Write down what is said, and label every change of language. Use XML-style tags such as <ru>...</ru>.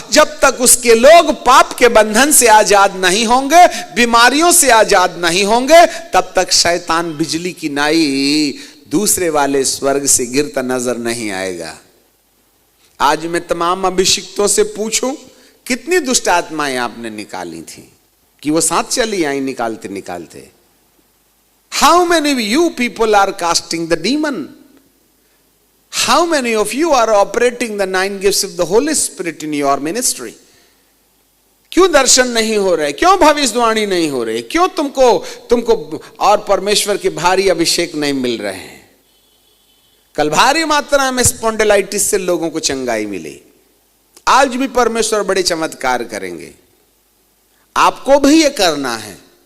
<hi>जब तक उसके लोग पाप के बंधन से आजाद नहीं होंगे, बीमारियों से आजाद नहीं होंगे, तब तक शैतान बिजली की नाई दूसरे वाले स्वर्ग से गिरता नजर नहीं आएगा। आज मैं तमाम अभिषिक्तों से पूछूं कितनी दुष्ट आत्माएं आपने निकाली थी कि वो साथ चली आई निकालते निकालते।</hi> <en>How many of you people are casting the demon? How many of you are operating the 9 gifts of the Holy Spirit in your ministry?</en> <hi>क्यों दर्शन नहीं हो रहे? क्यों भविष्यवाणी नहीं हो रही? क्यों तुमको और परमेश्वर के भारी अभिषेक नहीं मिल रहे हैं? कल भारी मात्रा में स्पॉन्डिलाइटिस से लोगों को चंगाई मिली। आज भी परमेश्वर बड़े चमत्कार करेंगे। आपको भी ये करना है।</hi>